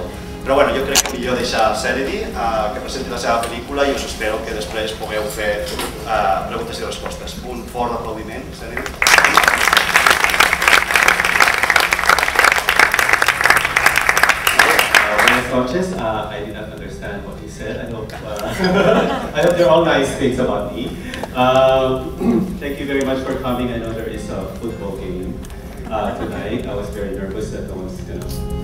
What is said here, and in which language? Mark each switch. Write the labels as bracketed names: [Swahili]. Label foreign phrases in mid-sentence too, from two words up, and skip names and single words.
[Catalan] Però bueno, jo crec que millor deixar Senedy que presenti la seva pel·lícula i us espero que després pugueu fer preguntes i respostes. Un fort aplaudiment, Senedy. [Spanish] Buenas noches. [English] I did not understand what he said. I hope they're all nice things about me. Thank you very much for coming. I know there is a football game tonight. I was very nervous that no one's going to